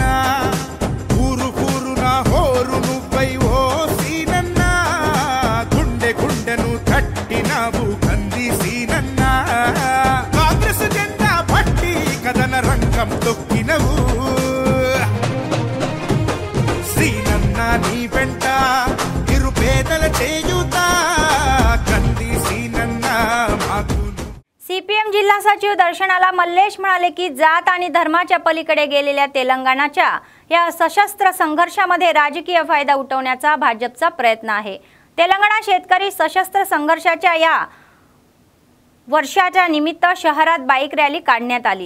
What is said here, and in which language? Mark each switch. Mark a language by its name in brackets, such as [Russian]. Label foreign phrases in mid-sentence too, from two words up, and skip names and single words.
[Telugu] ఊరు ఊరున హోరు నువ్వై ఓ సీనన్న గుండె గుండెను తట్టినావు కంది సీనన్న కాంగ్రెస్ జెండా పట్టి కదన రంగం తొక్కినవు సీనన్న నీ వెంట నిరుపేదల చేయుతా కంది సీనన్న మాకు। [Marathi] सीपीएम जिल्हा सचिव दर्शनाला मल्लेश म्हणाले की जात आणि धर्माच्या पलीकडे गेलेल्या तेलंगणाच्या या सशस्त्र संघर्षामध्ये राजकीय फायदा उठवण्याचा भाजपचा प्रयत्न आहे। तेलंगणा शेतकरी सशस्त्र संघर्षाच्या या वर्षाच्या निमित्त शहरात बाईक रॅली काढण्यात आली।